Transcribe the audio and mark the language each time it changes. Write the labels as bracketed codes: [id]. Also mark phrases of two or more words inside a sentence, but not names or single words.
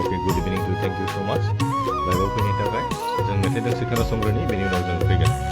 [en] Okay, good evening to you. Thank you so much. [brx] लाइभआव फैनायनि थाखाय जों मेथाइ दोंसे खोनासंग्रोनि बेनि उनाव जों फैगोन।